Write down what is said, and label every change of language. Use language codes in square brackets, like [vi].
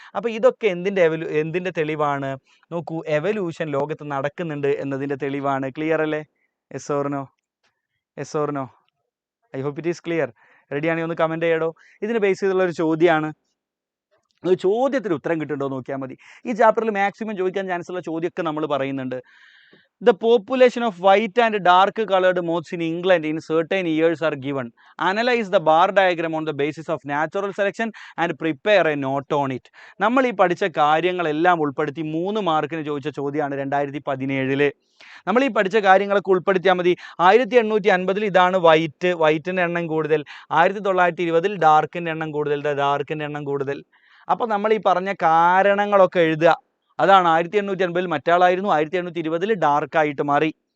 [ml] അപ്പോൾ ഇതൊക്കെ എന്തിൻ്റെ തെളിവാണ്? നോക്കൂ, എവല്യൂഷൻ ലോകത്ത് നടക്കുന്നുണ്ട് എന്നതിൻ്റെ തെളിവാണ്. ക്ലിയർ അല്ലേ? [en] Yes or no? Yes or no? I hope it is clear. [ml] റെഡിയാണെങ്കിൽ ഒന്ന് കമൻറ്റ് ചെയ്യടോ. ഇതിന് ബേസ് ചെയ്തുള്ള ഒരു ചോദ്യമാണ്. ഒരു ചോദ്യത്തിന് ഉത്തരം കിട്ടുന്നുണ്ടോ നോക്കിയാൽ മതി. ഈ ചാപ്റ്ററിൽ മാക്സിമം ചോദിക്കാൻ ചാൻസ് ഉള്ള ചോദ്യമൊക്കെ നമ്മൾ പറയുന്നുണ്ട്. [en] The population of white and dark colored moths in England in certain years are given. Analyze the bar diagram on the basis of natural selection and prepare a note on it. [ml] നമ്മൾ ഈ പഠിച്ച കാര്യങ്ങളെല്ലാം ഉൾപ്പെടുത്തി 3 മാർക്കിന് ചോദിച്ച ചോദ്യമാണ് 2017. നമ്മൾ ഈ പഠിച്ച കാര്യങ്ങളൊക്കെ ഉൾപ്പെടുത്തിയാൽ മതി. 1850 ഇതാണ് വൈറ്റിൻ്റെ എണ്ണം കൂടുതൽ, 1920 ഡാർക്കിൻ്റെ എണ്ണം കൂടുതൽ, ഡാർക്കിൻ്റെ എണ്ണം കൂടുതൽ. അപ്പോൾ നമ്മൾ ഈ പറഞ്ഞ കാരണങ്ങളൊക്കെ എഴുതുക. അതാണ് 1850 മറ്റാളായിരുന്നു, 1820 ഡാർക്കായിട്ട് മാറി.